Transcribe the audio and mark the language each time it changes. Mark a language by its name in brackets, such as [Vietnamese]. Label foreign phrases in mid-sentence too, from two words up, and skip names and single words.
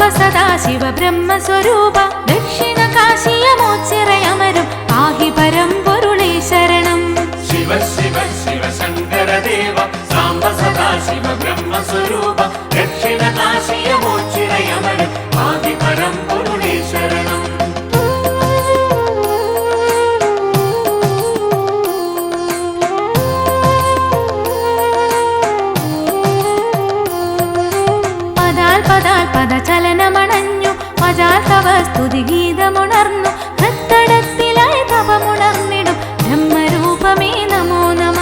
[Sanskrit] सदा शिव ब्रह्मस्वरूप दक्षिण काशियमोच्चिरयमरु पाहि परं पुरुळे शरणं. शिव शिव शिव शङ्करदेव സദാശിവ ബ്രഹ്മസ്വരൂപ ദക്ഷിണ കാശിയമോച്ചിരയമര ആദിപരം പൊരുളേ ശരണം. [Malayalam] പദചലനമണഞ്ഞു പജാൽ തവ സ്തുതി ഗീതമുണർന്നു ഹൃത്തടത്തിലായി തപമുണർന്നിടും ബ്രഹ്മരൂപമേ നമോ നമ.